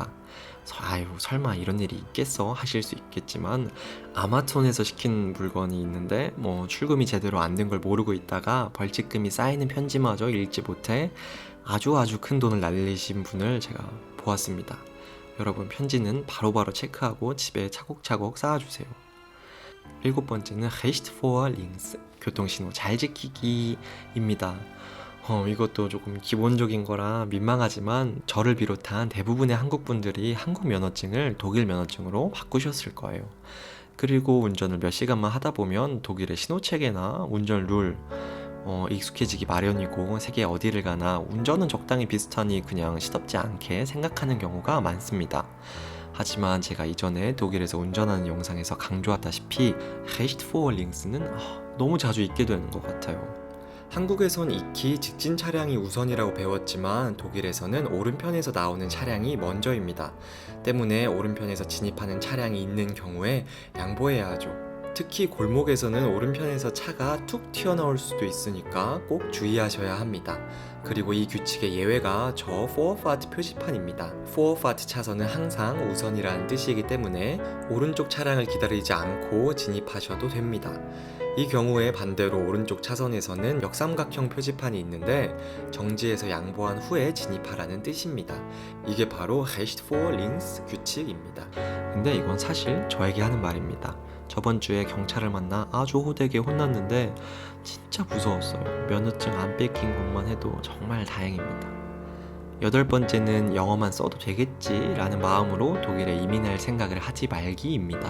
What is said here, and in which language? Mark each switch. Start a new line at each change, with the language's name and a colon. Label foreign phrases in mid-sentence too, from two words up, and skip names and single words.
Korean: 아유 설마 이런 일이 있겠어 하실 수 있겠지만 아마존에서 시킨 물건이 있는데 뭐 출금이 제대로 안 된 걸 모르고 있다가 벌칙금이 쌓이는 편지마저 읽지 못해 아주 큰 돈을 날리신 분을 제가 보았습니다. 여러분 편지는 바로바로 체크하고 집에 차곡차곡 쌓아주세요.
German: 7번째는 Recht vor links,
Korean: 교통신호 잘 지키기입니다. 이것도 조금 기본적인 거라 민망하지만 저를 비롯한 대부분의 한국 분들이 한국 면허증을 독일 면허증으로 바꾸셨을 거예요. 그리고 운전을 몇 시간만 하다 보면 독일의 신호체계나 운전 룰 익숙해지기 마련이고 세계 어디를 가나 운전은 적당히 비슷하니 그냥 시덥지 않게 생각하는 경우가 많습니다. 하지만 제가 이전에 독일에서 운전하는 영상에서 강조했다시피
German: Recht vor links
Korean: 는 너무 자주 잊게 되는 것 같아요. 한국에선 익히 직진 차량이 우선이라고 배웠지만 독일에서는 오른편에서 나오는 차량이 먼저입니다. 때문에 오른편에서 진입하는 차량이 있는 경우에 양보해야 하죠. 특히 골목에서는 오른편에서 차가 툭 튀어나올 수도 있으니까 꼭 주의하셔야 합니다. 그리고 이 규칙의 예외가 저 Vorfahrt 표지판입니다. Vorfahrt 차선은 항상 우선이라는 뜻이기 때문에 오른쪽 차량을 기다리지 않고 진입하셔도 됩니다. 이 경우에 반대로 오른쪽 차선에서는 역삼각형 표지판이 있는데 정지해서 양보한 후에 진입하라는 뜻입니다. 이게 바로
German: Recht vor links
Korean: 규칙입니다. 근데 이건 사실 저에게 하는 말입니다. 저번 주에 경찰을 만나 아주 호되게 혼났는데 진짜 무서웠어요. 면허증 안 뺏긴 것만 해도 정말 다행입니다. 8번째는 영어만 써도 되겠지라는 마음으로 독일에 이민할 생각을 하지 말기입니다.